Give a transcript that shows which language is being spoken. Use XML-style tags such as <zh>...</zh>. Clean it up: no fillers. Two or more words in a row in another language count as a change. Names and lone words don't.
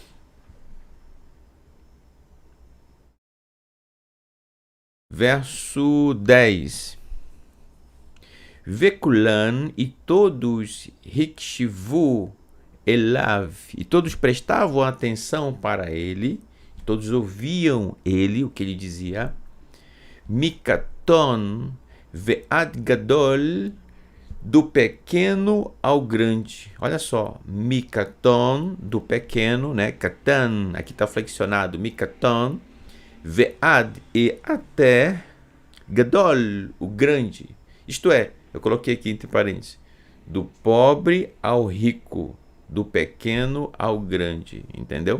<pt>Verso 10. Vekulan, e todos</pt> <he>הקשיבו אליו,</he> <pt>e todos prestavam atenção para ele, todos ouviam ele, o que ele dizia.</pt> <he>מקטן ועד גדול,</he> <pt>do pequeno ao grande. Olha só, Mikaton, do pequeno, né? Katan, aqui está flexionado,</pt> <he>מקטן ועד,</he> <pt>e até, gadol, o grande. Isto é, eu coloquei aqui entre parênteses, do pobre ao rico, do pequeno ao grande, entendeu?</pt>